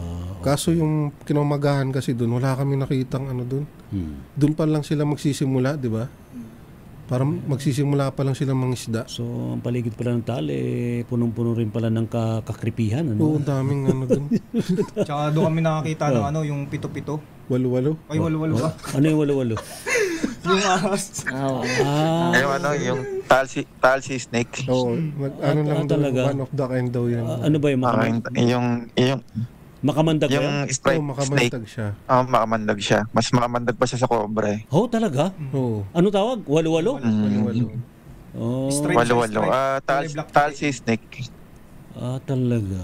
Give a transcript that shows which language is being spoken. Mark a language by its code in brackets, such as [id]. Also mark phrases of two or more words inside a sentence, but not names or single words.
[tl] Kaso yung kinamagahan kasi doon, wala kami nakitang doon. Doon pa lang sila magsisimula, di ba? Parang magsisimula pa lang sila mangisda. So, ang paligid pala ng Taal, punong-puno rin pala ng kakripihan. Oo, daming doon. Tsaka doon kami nakakita ng yung pito-pito. Walo-walo? Ay, walo-walo ba? Ano yung walo-walo? Yung ahas. Yung Taal Sea Snake. Oo, lang talaga. [en] One of the kind daw yan. [tl] Ano ba yung yung makamandag yung striped makamandag snake. siya. Makamandag siya. Mas makamandag pa siya sa cobra eh. Talaga? Oo. Ano tawag? Walo-walo? Walo-walo. Walo-walo. Taal Sea Snake. Talaga.